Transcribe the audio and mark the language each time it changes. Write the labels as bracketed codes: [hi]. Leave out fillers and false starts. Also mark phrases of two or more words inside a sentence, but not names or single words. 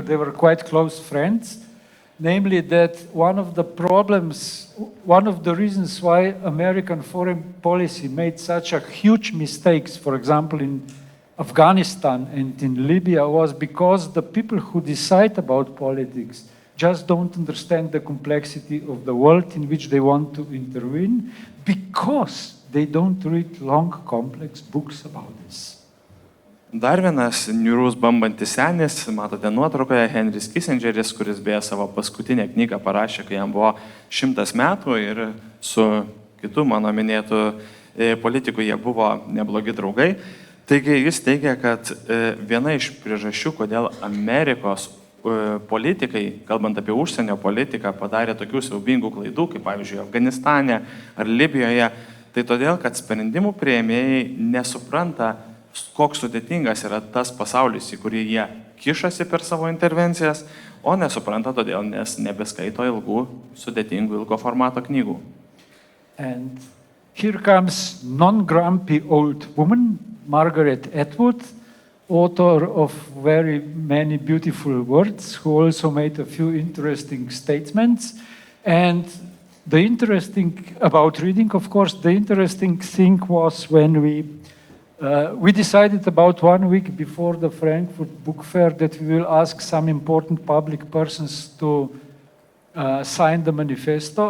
[en] They were quite close friends, namely that one of the reasons why American foreign policy made such a huge mistakes, for example, in Afghanistan and in Libya, was because the people who decide about politics just don't understand the complexity of the world in which they want to intervene, because they don't read long, complex books about this. [lt] Dar vienas niūrus bambantis senis, matote nuotraukoje, Henris Kissingeris, kuris beje savo paskutinę knygą parašė, kai jam buvo 100 metų, ir su kitu mano minėtu politiku jie buvo neblogi draugai. Taigi jis teigia, kad viena iš priežasčių, kodėl Amerikos politikai, kalbant apie užsienio politiką, padarė tokių siaubingų klaidų, kaip pavyzdžiui Afganistane ar Libijoje, tai todėl, kad sprendimų priėmėjai nesupranta, koks sudėtingas yra tas pasaulis, į kurį jie kišasi per savo intervencijas, o nesupranta todėl, nes nebeskaito ilgų, sudėtingų, ilgo formato knygų. [en] And here comes non-grumpy old woman, Margaret Atwood, author of very many beautiful words, who also made a few interesting statements. And the interesting about reading, of course, the interesting thing was when we decided about 1 week before the Frankfurt Book Fair that we will ask some important public persons to sign the manifesto.